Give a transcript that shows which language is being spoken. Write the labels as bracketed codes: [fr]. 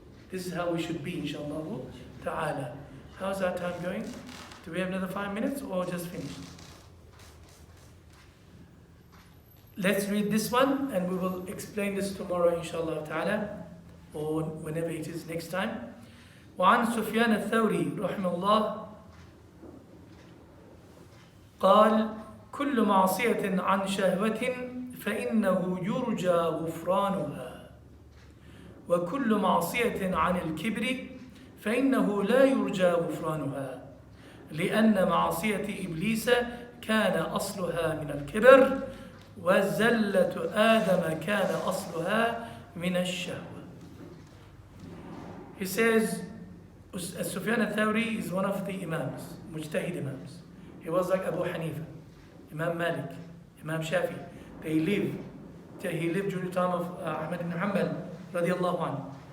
[en] This is how we should be, inshallah ta'ala. How's our time going? Do we have another 5 minutes or just finished? Let's read this one and we will explain this tomorrow inshallah ta'ala or whenever it is next time. [ar] وعن سفيان الثوري رحمه الله قال كل معصية عن شهوة فإنه يرجى غفرانها وكل معصية عن الكبر فإنه لا يرجى غفرانها لأن معصية إبليس كان أصلها من الكبر وزلة آدم كان أصلها من الشهوة. [en] He says, Sufyan al-Thawri is one of the Imams, Mujtahid Imams. He was like Abu Hanifa, Imam Malik, Imam Shafi. He lived during the time of Ahmad ibn Hanbal, radiallahu anhu.